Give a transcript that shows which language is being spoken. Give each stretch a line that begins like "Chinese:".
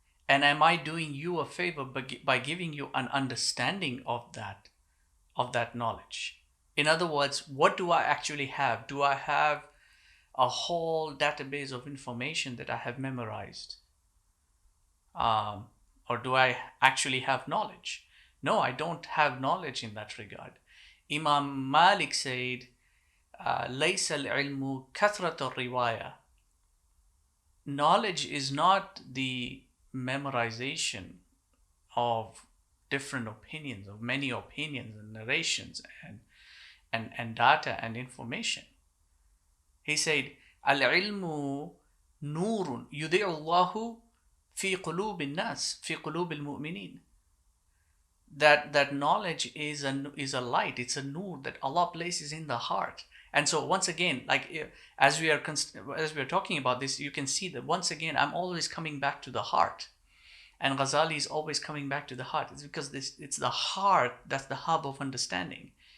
English: And am I doing you a favor by giving you an understanding of that knowledge? In other words, what do I actually have? Do I have a whole database of information that I have memorized? Or do I actually have knowledge? No, I don't have knowledge in that regard. Imam Malik said,
Arabic: ليس العلم كثرة الرواية.
English: Knowledge is not the memorization of different opinions, of many opinions and narrations and data and information. He said,
Arabic: العلم نور يضيء الله في قلوب الناس في قلوب المؤمنين.
English: That knowledge is a light, it's a nur that Allah places in the heart. And so once again, like as we are talking about this, you can see that once again I'm always coming back to the heart, and Ghazali is always coming back to the heart. It's because it's the heart that's the hub of understanding.